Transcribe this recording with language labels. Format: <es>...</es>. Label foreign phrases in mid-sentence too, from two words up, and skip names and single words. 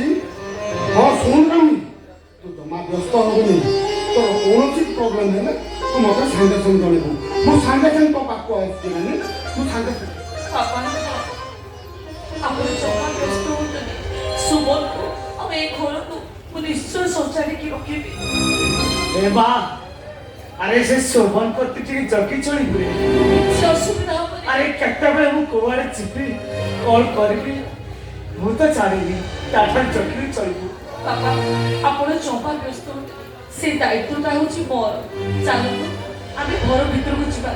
<or>ହଁ ଶୁଣ ରାନୀ ତୁ ଜମା ବ୍ୟସ୍ତ ହବୁନି ତୋର କୌଣସି ପ୍ରୋବ୍ଲେମ ହେଲେ ତୁ ମୋତେ ସାଙ୍ଗେ ସାଙ୍ଗେ ଜଣେଇବୁ। ମୁଁ ସାଙ୍ଗେ ସାଙ୍ଗେ ତୋ ପାଖକୁ ଆସିଛି ରାନୀ ତୁ ସାଙ୍ଗେ ବାପା ଆପଣ ଜମା ବ୍ୟସ୍ତ ହୁଅନ୍ତୁନି ସୁମନକୁ ଆଉ ଏ ଘରକୁ ମୁଁ ନିଶ୍ଚୟ ସଜାଡ଼ିକି ରଖିବି। ଏ ମା ଆରେ ସେ ଶୋଭନ ପ୍ରତି ଟିକେ ଜଗି ଚଳିବୁ ରେ। କିଛି ଅସୁବିଧା ହବନି। ଆରେ କେତେବେଳେ ମୁଁ କୁଆଡ଼େ ଯିବି କଲ୍ କରିବି ମୁଁ ତ ଛାଡ଼ିବି ତାଠାରୁ ଜଗିକି ଚଳିବୁ। ବାପା ଆପଣ ଜମା ବ୍ୟସ୍ତ ହୁଅନ୍ତୁନି ସେ ଦାୟିତ୍ୱଟା ହେଉଛି ମୋର। ଚାଲନ୍ତୁ ଆମେ ଘର ଭିତରକୁ ଯିବା।</or>